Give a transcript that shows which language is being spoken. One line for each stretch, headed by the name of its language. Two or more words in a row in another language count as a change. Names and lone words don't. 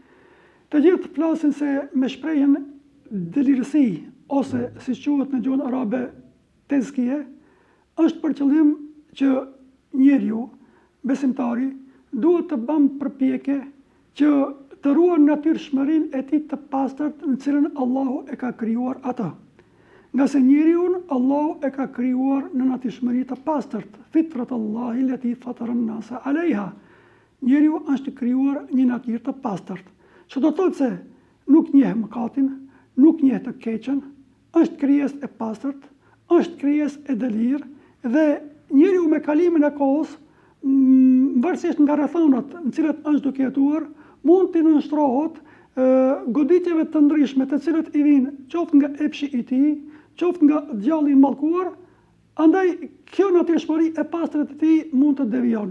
Albanian: të gjithë flasin se me shprehjen delirësi, ose si quhet në gjuhën arabe tezkije, është për qëllim që njeriu, besimtari, duhet të bëjë përpjekje që të ruan natyrshmërinë e tij të pastërt në cilën Allahu e ka krijuar atë. Nga se njeriun Allahu e ka krijuar në natyrshmëri të pastërt,
Arabic: فطرة الله التي فطر الناس عليها.
Albanian: Njeriu është krijuar një natyrë të pastërt, që do të thotë se nuk njeh mëkatin, nuk njeh të keqen, është krijesë e pastërt, është krijesë e delirë dhe njeriu me kalimin e kohës, varësisht nga rrethonat në cilat është duke jetuar, mund të nënshtrohet goditjeve të ndryshme të cilët i vinë qoftë nga epshi i tij, qoftë nga djalli i mallkuar, andaj kjo natyrshmëri e pastërt e tij mund të devijon.